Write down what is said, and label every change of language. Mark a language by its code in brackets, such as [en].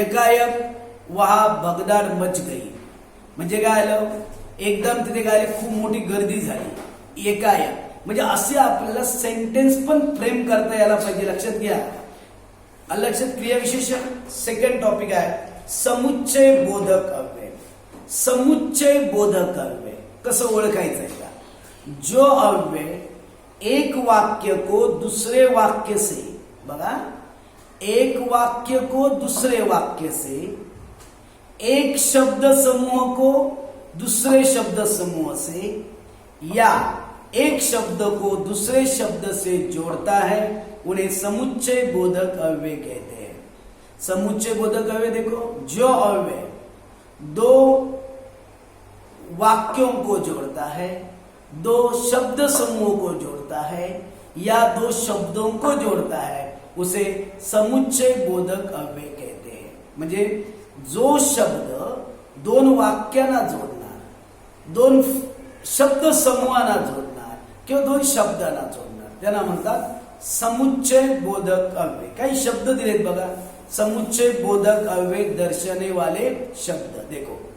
[hi] एकाएक वहा भगदाड मच गई [mr] म्हणजे काय आलं, एकदम तिथे काय खूप मोठी गर्दी झाली. एकाएक म्हणजे असे आपल्याला सेंटेन्स पण फ्रेम करता यायला पाहिजे. लक्षात घ्या. लक्षात. क्रिया विशेषण सेकंड टॉपिक आहे समुच्चय बोधक अव्यय. समुच्चय बोधक अव्यय कसं ओळखायचं आहे का? [hi] जो अव्यय एक वाक्य को दूसरे वाक्य से, बघा, एक वाक्य को दूसरे वाक्य से, एक शब्द समूह को दूसरे शब्द समूह से, या एक शब्द को दूसरे शब्द से जोड़ता है, उन्हें समुच्चय बोधक अव्यय कहते हैं. समुच्चय बोधक अव्यय देखो, जो अव्यय दो वाक्यों को जोड़ता है, दो शब्द समूह को जोड़ता है, या दो शब्दों को जोड़ता है, उसे समुच्चय बोधक अव्यय कहते हैं. [mr] म्हणजे जो शब्द दोन वाक्यांना जोडणार, दोन शब्द समूहांना जोडणार किंवा दोन शब्दांना जोडणार, त्यांना म्हणतात समुच्चय बोधक अव्यय. काही शब्द दिलेत बघा. [hi] समुच्चय बोधक अव्यय दर्शने वाले शब्द देखो.